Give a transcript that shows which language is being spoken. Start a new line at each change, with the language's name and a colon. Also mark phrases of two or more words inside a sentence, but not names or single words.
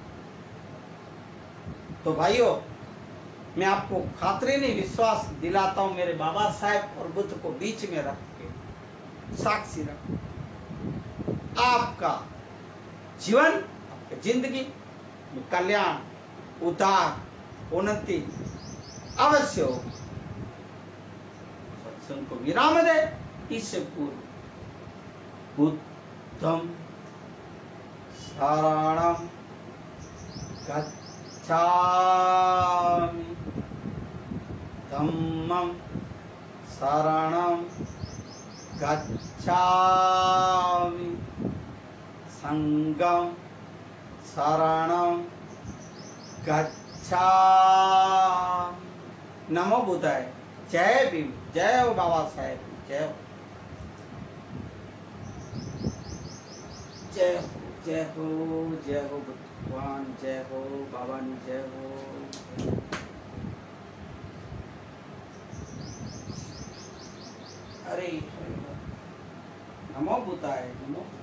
Hindi: तो भाइयों, मैं आपको खातरी नहीं विश्वास दिलाता हूं, मेरे बाबा साहेब और बुद्ध को बीच में रख के, साक्षी रख, आपका जीवन, आपकी जिंदगी में कल्याण, उद्धार, उन्नति अवश्य हो। सत्संग को विराम दे इससे पूर्व
Pali: बुद्धम शरणं गच्छामि, धम्मं शरणं गच्छामि, संघं शरणं गच्छामि। नमो बुद्धाय।
Hindi: जय भीम, जय हो बाबा साहेब, जय हो, जय हो, जय हो, जय हो भगवान, जय हो बाबा नी, जय हो।
Pali: अरे नमो बुद्धाय, नमो।